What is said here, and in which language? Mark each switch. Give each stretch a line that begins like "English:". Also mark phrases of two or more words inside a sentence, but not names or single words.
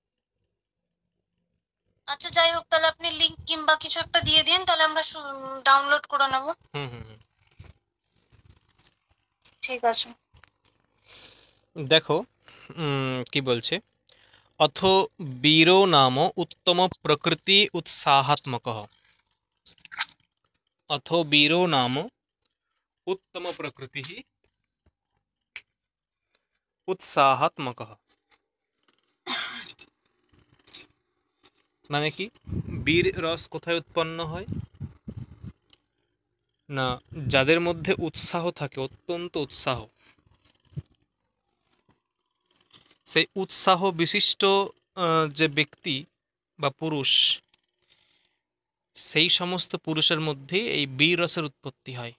Bangla: আচ্ছা যাই হোক, তাহলে আপনি লিংক কিংবা কিছু একটা দিয়ে দিন, তাহলে আমরা ডাউনলোড করে নেব। ঠিক আছে। দেখো কি বলছে,
Sanskrit: অথ বীরো নাম উত্তম প্রকৃতি उत्साहात्मकः। अथो वीरो नाम उत्तम प्रकृति उत्साहात्मकः।
Bangla: মানে কি, বীর রস কোথায় উৎপন্ন হয় না, যাদের মধ্যে উৎসাহ থাকে, অত্যন্ত উৎসাহ, সেই উৎসাহ বিশিষ্ট যে ব্যক্তি বা পুরুষ, সেই সমস্ত পুরুষের মধ্যেই এই বীর রসের উৎপত্তি হয়।